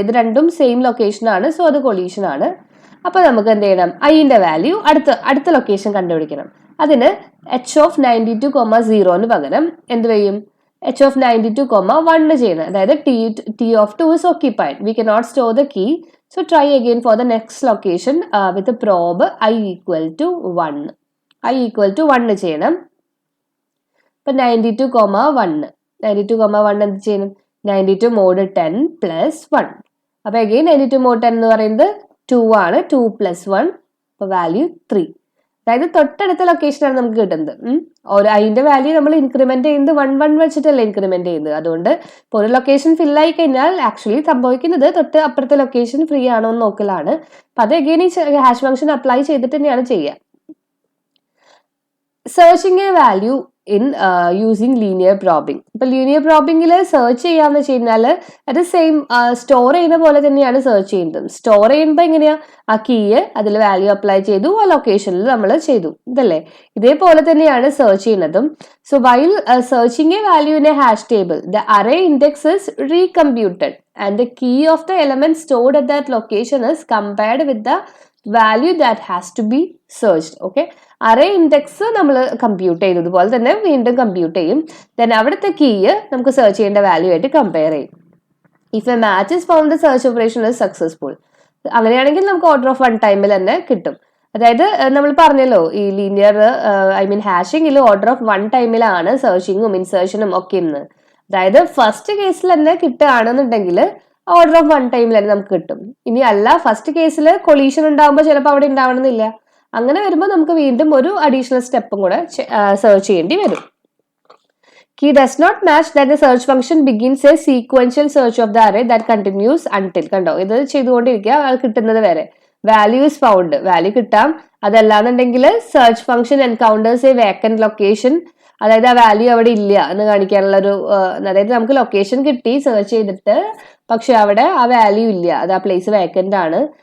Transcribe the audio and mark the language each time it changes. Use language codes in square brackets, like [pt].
[ml] ഇത് രണ്ടും same location ആണ്, സോ അത് കൊളീഷൻ ആണ്. അപ്പൊ നമുക്ക് എന്ത് ചെയ്യണം, ഐന്റെ വാല്യൂ അടുത്ത ലൊക്കേഷൻ കണ്ടുപിടിക്കണം. അതിന് എച്ച് ഓഫ് 92, 0 പകരം എന്ത് ചെയ്യും, എച്ച് ഓഫ് 92, 1 ചെയ്യണം. അതായത് T of 2 [en] is occupied. We cannot store the key. So try again for the next location with the probe I equal to 1. I equal to 1 ചെയ്യണം. [ml] ഇപ്പൊ 92, 1. 92, 1 എന്ത് ചെയ്യണം, 92 മോഡ് 10 പ്ലസ് 1. അപ്പൊ അഗെയിൻ 92 മോഡ് 10 എന്ന് പറയുന്നത് 2 ആണ്, 2 പ്ലസ് 1, അപ്പൊ വാല്യൂ 3. അതായത് തൊട്ടടുത്ത ലൊക്കേഷനാണ് നമുക്ക് കിട്ടുന്നത്. അതിന്റെ വാല്യൂ നമ്മൾ ഇൻക്രിമെന്റ് ചെയ്യുന്നത് 1, 1 വെച്ചിട്ടല്ലേ ഇൻക്രിമെന്റ് ചെയ്യുന്നത്. അതുകൊണ്ട് ഇപ്പോൾ ഒരു ലൊക്കേഷൻ ഫിൽ ആയി കഴിഞ്ഞാൽ ആക്ച്വലി സംഭവിക്കുന്നത് തൊട്ട് അപ്പുറത്തെ ലൊക്കേഷൻ ഫ്രീ ആണോ എന്ന് നോക്കലാണ്. അപ്പൊ അത് അഗെയിൻ ഈ ഹാഷ് ഫംഗ്ഷൻ അപ്ലൈ ചെയ്തിട്ട് തന്നെയാണ് ചെയ്യുക. [en] Searching a value in using linear probing. [ml] ഇപ്പോൾ ലീനിയർ പ്രോബിംഗിൽ സെർച്ച് ചെയ്യാന്ന് വെച്ച് കഴിഞ്ഞാൽ അത് സെയിം സ്റ്റോർ ചെയ്യുന്ന പോലെ തന്നെയാണ് സെർച്ച് ചെയ്യുന്നത്. സ്റ്റോർ ചെയ്യുമ്പോൾ എങ്ങനെയാ, ആ കീ അതിൽ വാല്യൂ അപ്ലൈ ചെയ്തു, ആ ലൊക്കേഷനിൽ നമ്മൾ ചെയ്തു, ഇതല്ലേ? ഇതേപോലെ തന്നെയാണ് സെർച്ച് ചെയ്യുന്നതും. [en] So while searching a value in a hash table, the array index is recomputed and the key of the element stored at that location is compared with the value that has to be searched. [ml] Okay, array index നമ്മൾ compute ചെയ്തതുപോലെ തന്നെ വീണ്ടും compute ചെയ്യും. then അവിടുത്തെ key നമുക്ക് search ചെയ്യേണ്ട value ആയിട്ട് compare ചെയ്യും. [en] if a match is found the search operation is successful, [ml] അങ്ങനെയാണെങ്കിൽ നമുക്ക് ഓർഡർ ഓഫ് 1 ടൈമിൽ തന്നെ കിട്ടും. അതായത് നമ്മൾ പറഞ്ഞല്ലോ ഈ ലീനിയർ ഹാഷിംഗിൽ ഓർഡർ ഓഫ് 1 ടൈമിലാണ് സെർച്ചിങ്ങും ഇൻസേർഷനും ഒക്കെ ഇന്ന്. അതായത് ഫസ്റ്റ് കേസിൽ തന്നെ കിട്ടുകയാണെന്നുണ്ടെങ്കിൽ ഓർഡർ ഓഫ് 1 ടൈമിൽ തന്നെ നമുക്ക് കിട്ടും. ഇനി അല്ല, ഫസ്റ്റ് കേസിൽ കൊളീഷൻ ഉണ്ടാകുമ്പോൾ ചിലപ്പോൾ അവിടെ ഉണ്ടാവണമെന്നില്ല. അങ്ങനെ വരുമ്പോൾ നമുക്ക് വീണ്ടും ഒരു അഡീഷണൽ സ്റ്റെപ്പും കൂടെ സെർച്ച് ചെയ്യേണ്ടി വരും. [en] Key does not match, that the search function begins a sequential search of the array that continues until. [ml] കണ്ടോ, ഇത് ചെയ്തുകൊണ്ടിരിക്കുക, അത് കിട്ടുന്നത് വരെ. [en] value is found, [ml] വാല്യൂ കിട്ടാം. അതല്ലാന്നുണ്ടെങ്കിൽ [en] search function encounters a vacant location, [ml] അതായത് ആ വാല്യൂ അവിടെ ഇല്ല എന്ന് കാണിക്കാനുള്ള ഒരു, അതായത് നമുക്ക് ലൊക്കേഷൻ കിട്ടി സെർച്ച് ചെയ്തിട്ട്, പക്ഷെ അവിടെ ആ വാല്യൂ ഇല്ല, അത് ആ പ്ലേസ് വേക്കന്റ് ആണ്.